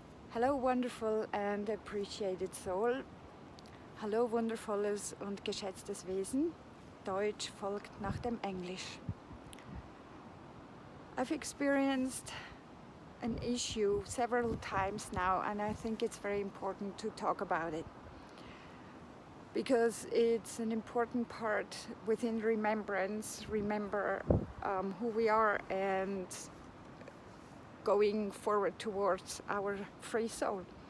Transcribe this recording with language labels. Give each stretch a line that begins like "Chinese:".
English: Hello wonderful and appreciated soul.
German: Hallo wundervolles und geschätztes Wesen. Deutsch folgt nach dem Englisch.
English: I've experienced an issue several times now, and I think it's very important to talk about it because it's an important part within remembrance. Remember who we are and going forward towards our free soul.